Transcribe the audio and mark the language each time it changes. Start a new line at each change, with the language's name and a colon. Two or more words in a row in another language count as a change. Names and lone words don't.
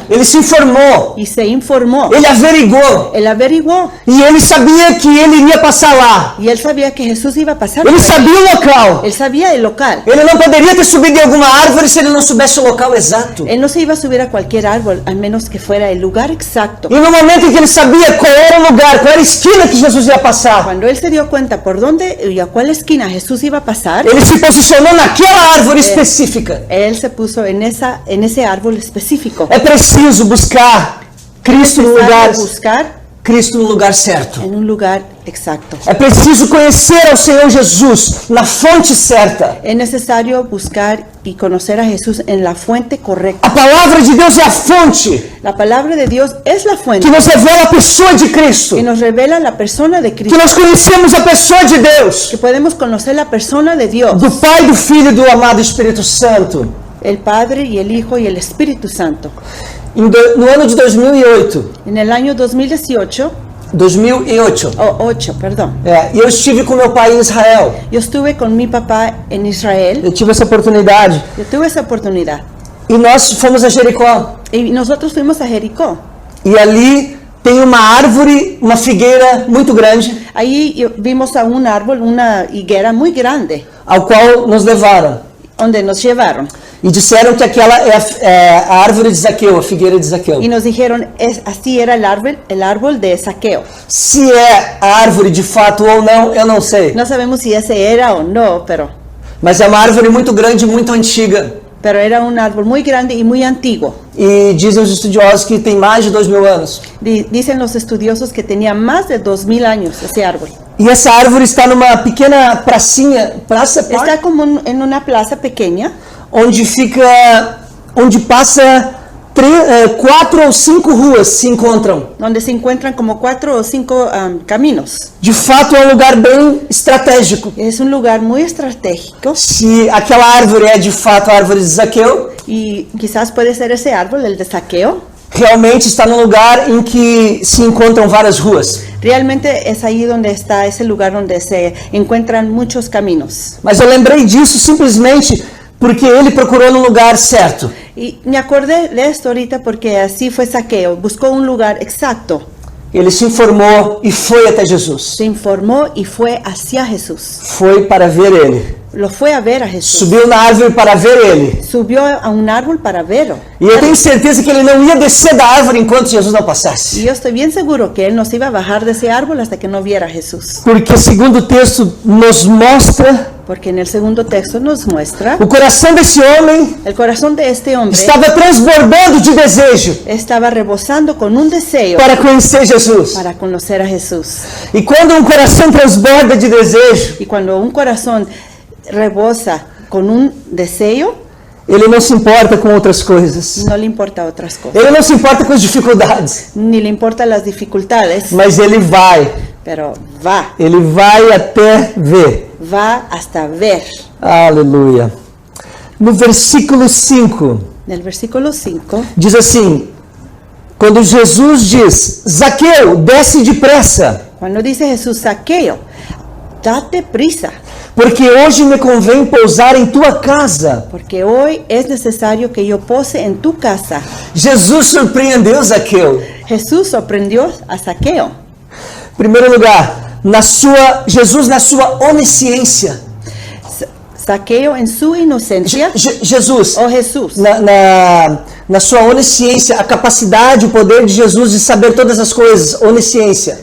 Portuguese: ele se informou,
Spanish: y se informó.
Portuguese: ele averiguou
Spanish: Él averiguó
Portuguese: e ele sabia que ele iria passar lá.
Spanish: y él sabía que Jesús iba a pasar.
Portuguese: Ele
Spanish: por ahí.
Portuguese: sabia o local.
Spanish: Él sabía el local.
Portuguese: Ele não poderia ter subido em alguma árvore se ele não soubesse o local exato.
Spanish: Él no se iba a subir a cualquier árbol, al menos que fuera el lugar exacto.
Portuguese: E no momento em que ele sabia qual era o lugar, qual era a esquina que Jesus ia passar,
Spanish: Cuando él se dio cuenta por dónde y a cuál esquina Jesús iba a pasar,
Portuguese: ele se posicionou naquela árvore específica.
Spanish: él se puso en ese árbol específico.
Portuguese: É preciso buscar Cristo no lugar,
Spanish: Necesario buscar
Portuguese: Cristo no lugar certo.
Spanish: en un lugar exacto.
Portuguese: É preciso conhecer ao Senhor Jesus na fonte certa.
Spanish: Es necesario buscar y conocer a Jesús en la fuente correcta.
Portuguese: A palavra de Deus é a fonte
Spanish: La palabra de Dios es la
Portuguese: que
Spanish: fuente
Portuguese: nos revela a pessoa de Cristo.
Spanish: que nos revela la persona de
Portuguese: Que
Spanish: Cristo,
Portuguese: nós conhecemos a pessoa de Deus,
Spanish: que podemos conocer la persona de Dios,
Portuguese: do Pai, do Filho e do amado Espírito Santo.
Spanish: el Padre y el Hijo y el Espíritu Santo.
Portuguese: No ano de 2008,
Spanish: En el año 2018, 2008, o 8, perdón.
Portuguese: E eu estive com meu pai em Israel.
Spanish: Yo estuve con mi papá en Israel.
Portuguese: Eu tive essa oportunidade.
Spanish: Yo tuve esa oportunidad.
Portuguese: E nós fomos a Jericó.
Spanish: Y nosotros fuimos a Jericó.
Portuguese: E ali tem uma árvore, uma figueira muito grande,
Spanish: Ahí vimos a un árbol, una higuera muy grande,
Portuguese: ao qual nos levaram.
Spanish: donde nos llevaron.
Portuguese: E disseram que aquela é a árvore de Zaqueu, a figueira de Zaqueu.
Spanish: Y nos dijeron, así era el árbol de Zaqueo.
Portuguese: Se é a árvore de fato ou não, eu não sei.
Spanish: No sabemos si ese era o no,
Portuguese: Mas é uma árvore muito grande, muito antiga.
Spanish: pero era un árbol muy grande y muy antiguo.
Portuguese: E dizem os estudiosos que tem mais de 2000 anos.
Spanish: Dicen los estudiosos que tenía más de 2000 años ese árbol.
Portuguese: E essa árvore está numa pequena pracinha, praça,
Spanish: Está como en una plaza pequeña,
Portuguese: onde passa 4 ou 5 ruas se encontram.
Spanish: donde se encuentran como 4 o 5 caminos.
Portuguese: De fato é um lugar bem estratégico.
Spanish: Es un lugar muy estratégico
Portuguese: Se aquela árvore é de fato a árvore de Zaqueu,
Spanish: y quizás puede ser ese árbol, el de Zaqueo.
Portuguese: realmente está num lugar em que se encontram várias ruas.
Spanish: Realmente es ahí donde está ese lugar donde se encuentran muchos caminos.
Portuguese: Mas eu lembrei disso simplesmente porque ele procurou no lugar certo.
Spanish: Y me acordé de esto ahorita porque así fue Zaqueo, buscó un lugar exacto,
Portuguese: Ele se informou e foi até Jesus.
Spanish: se informó y fue hacia Jesús.
Portuguese: Foi para ver ele.
Spanish: Lo fue a ver a Jesús.
Portuguese: Subiu na árvore para ver ele.
Spanish: Subió a un árbol para verlo.
Portuguese: E eu tenho certeza que ele não ia descer da árvore enquanto Jesus não
Spanish: Y
Portuguese: passasse.
Spanish: yo estoy bien seguro que él no se iba a bajar de ese árbol hasta que no viera a Jesús.
Portuguese: Porque segundo o texto nos mostra,
Spanish: Porque en el segundo texto nos muestra
Portuguese: o coração desse homem
Spanish: el corazón de este hombre
Portuguese: estava transbordando de desejo
Spanish: estaba rebosando con un deseo
Portuguese: para conhecer Jesus.
Spanish: para conocer a Jesús.
Portuguese: E quando um coração transborda de desejo,
Spanish: Y cuando un corazón rebosa con un deseo,
Portuguese: ele não se importa com outras coisas.
Spanish: no le importa otras cosas,
Portuguese: Ele não se importa com as dificuldades,
Spanish: ni le importan las dificultades,
Portuguese: mas ele vai.
Spanish: pero va
Portuguese: Ele vai até ver.
Spanish: hasta ver.
Portuguese: Aleluia. No versículo 5,
Spanish: En el versículo 5
Portuguese: diz assim: quando Jesus diz, Zaqueu, desce depressa,
Spanish: cuando dice Jesús, Zaqueo, date prisa,
Portuguese: porque hoje me convém pousar em tua casa.
Spanish: porque hoy es necesario que yo pose en tu casa.
Portuguese: Jesus surpreendeu Zaqueu.
Spanish: Jesús sorprendió a Zaqueo.
Portuguese: Em primeiro lugar, Jesus na sua onisciência.
Spanish: Zaqueo en su inocencia,
Portuguese: Jesus,
Spanish: o Jesús,
Portuguese: na sua onisciência, a capacidade, o poder de Jesus de saber todas as coisas, onisciência.